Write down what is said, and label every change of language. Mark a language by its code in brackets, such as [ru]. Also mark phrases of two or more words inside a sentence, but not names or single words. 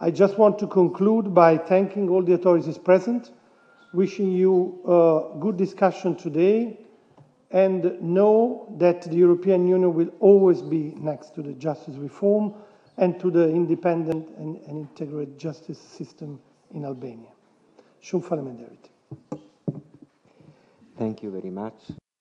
[en] I just want to conclude by thanking all the authorities present, wishing you a good discussion today, and know that the European Union will always be next to the justice reform and to the independent and integrated justice system in Albania. [sq] Shumë faleminderit. [en] Thank you very much.